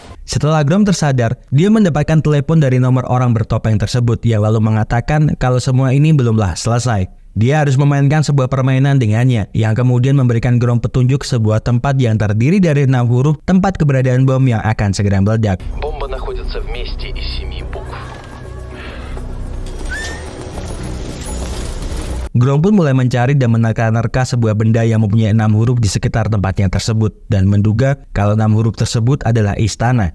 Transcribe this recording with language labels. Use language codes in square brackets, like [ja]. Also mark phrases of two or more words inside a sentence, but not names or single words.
[id] Setelah Grom tersadar, dia mendapatkan telepon dari nomor orang bertopeng tersebut yang lalu mengatakan kalau semua ini belumlah selesai. Dia harus memainkan sebuah permainan dengannya yang kemudian memberikan Grom petunjuk sebuah tempat yang terdiri dari 6 huruf tempat keberadaan bom yang akan segera meledak. [ru] Бомба находится вместе из 7 букв. [id] Grom pun mulai mencari dan menerka-nerka sebuah benda yang mempunyai 6 huruf di sekitar tempatnya tersebut dan menduga kalau 6 huruf tersebut adalah istana.